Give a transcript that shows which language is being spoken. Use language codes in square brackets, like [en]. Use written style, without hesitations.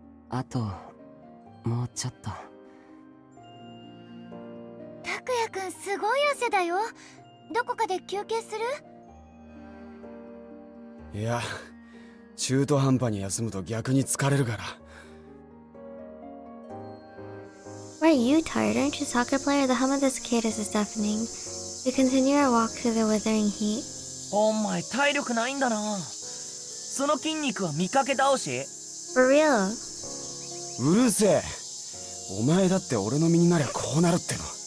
[ja] あともうちょっと。拓也くんすごい汗だよ。どこかで休憩する？いや、中途半端に休むと逆に疲れるから。 [en] Why are you tired? Aren't you a soccer player? The hum of the cicadas is deafening. We continue our walk through the withering heat. [ja] お前体力ないんだな。その筋肉は見かけ倒し？ [en] For real. [ja] うるせえ。お前だって俺の身になりゃこうなるっての。